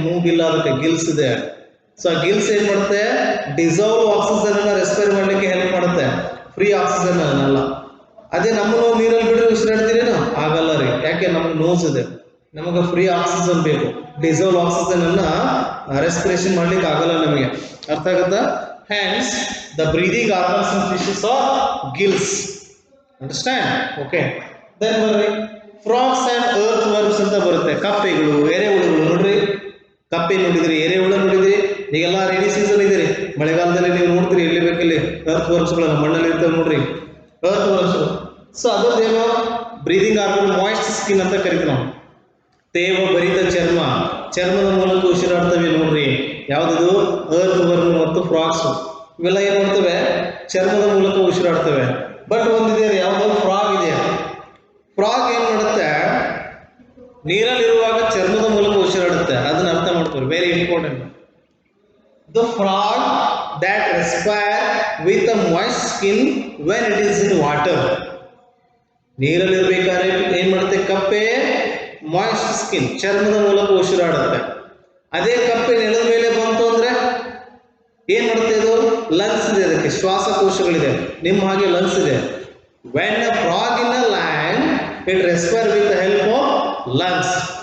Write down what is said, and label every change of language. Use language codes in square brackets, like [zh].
[kn] ಮೂಗಿಲ್ಲ, ಅದಕ್ಕೆ ಗಿಲ್ಸ್ ಇದೆ. ಸೊ ಆ ಗಿಲ್ಸ್ ಏನ್ ಮಾಡುತ್ತೆ? ಡಿಸಾಲ್ವ್ ಆಕ್ಸಿಜನ್ ಅನ್ನ ರೆಸ್ಪೈರ್ ಮಾಡ್ಲಿಕ್ಕೆ ಹೆಲ್ಪ್ ಮಾಡುತ್ತೆ, ಫ್ರೀ ಆಕ್ಸಿಜನ್ ಅನ್ನಲ್ಲ. ಅದೇ ನಮ್ಮನ್ನು ನೀರಲ್ಲಿ ಬಿಟ್ಟರೆ ಉಸಿರಾಡ್ತೀರೇನು? ಆಗಲ್ಲ ರೀ. ಯಾಕೆ? ನಮ್ಗೆ ನೋಸ್ ಇದೆ, ನಮಗೆ ಫ್ರೀ ಆಕ್ಸಿಜನ್ ಬೇಕು. ಡಿಸಾಲ್ವ್ ಆಕ್ಸಿಜನ್ ಅನ್ನ ರೆಸ್ಪಿರೇಷನ್ ಮಾಡ್ಲಿಕ್ಕೆ ಆಗಲ್ಲ ನಮಗೆ. ಅರ್ಥ ಆಗುತ್ತಾ? [en] Hence, the breathing organs in fishes are gills. Understand? Okay. Then frogs and earthworms [kn] ಅಂತ ಬರುತ್ತೆ. ಕಪ್ಪೆಗಳು, ಎರೆಹುಳುಗಳು. ನೋಡ್ರಿ, ಕಪ್ಪೆ ನೋಡಿದ್ರಿ, ಎರೆಹುಳು ನೋಡಿದ್ರಿ. ಈಗೆಲ್ಲ ರೇನಿ ಸೀಸನ್ ಇದೆ ರೀ, ಮಳೆಗಾಲದಲ್ಲಿ ನೀವು ನೋಡ್ತೀರಿ ಎಲ್ಲಿ ಬೇಕಲ್ಲಿ earthwormsಗಳನ್ನ ಮಣ್ಣಲ್ಲಿ ಇರ್ತವೆ ನೋಡ್ರಿ, earthworms. So ಅದರದ್ದೇನೋ breathing organ moist skin ಅಂತ ಕರಿತೀವಿ ನಾವು. ತೇವ ಭರಿತ ಚರ್ಮದ ಮೂಲಕ ಉಸಿರಾಡ್ತವೆ ನೋಡ್ರಿ. ಯಾವುದಿದು? ಅರ್ತ್ ವರ್ಮ್ ಮತ್ತು ಫ್ರಾಗ್ಸ್. ಇವೆಲ್ಲ ಏನ್ ಮಾಡ್ತವೆ? ಚರ್ಮದ ಮೂಲಕ ಉಸಿರಾಡ್ತವೆ. ಬಟ್ ಒಂದಿದೆ, ಯಾವುದೋ ಫ್ರಾಗ್ ಇದೆ. ಫ್ರಾಗ್ ಏನ್ ಮಾಡುತ್ತೆ? ನೀರಲ್ಲಿರುವಾಗ ಚರ್ಮದ ಮೂಲಕ ಉಸಿರಾಡುತ್ತೆ. ಅದನ್ನ ಅರ್ಥ ಮಾಡ್ತಾರೆ, [en] Very important. The frog that respire with a moist skin when it is in water. [kn] ನೀರಲ್ಲಿರ್ಬೇಕಾದ್ರೆ ಏನ್ ಮಾಡುತ್ತೆ? ಕಪ್ಪೆ ಮಾಯಿಸ್ಟ್ ಸ್ಕಿನ್, ಚರ್ಮದ ಮೂಲಕ ಉಸಿರಾಡುತ್ತೆ. ಅದೇ ಕಪ್ಪೆ ನೆಲದ ಮೇಲೆ ಬಂತು ಅಂದ್ರೆ ಏನ್ ಮಾಡುತ್ತೆ? ಅದು ಲಂಗ್ಸ್ ಇದೆ, ಅದಕ್ಕೆ ಶ್ವಾಸಕೋಶಗಳಿದೆ, ನಿಮ್ಮ ಹಾಗೆ ಲಂಗ್ಸ್ ಇದೆ. [en] When a frog in a land it respire with the help of lungs.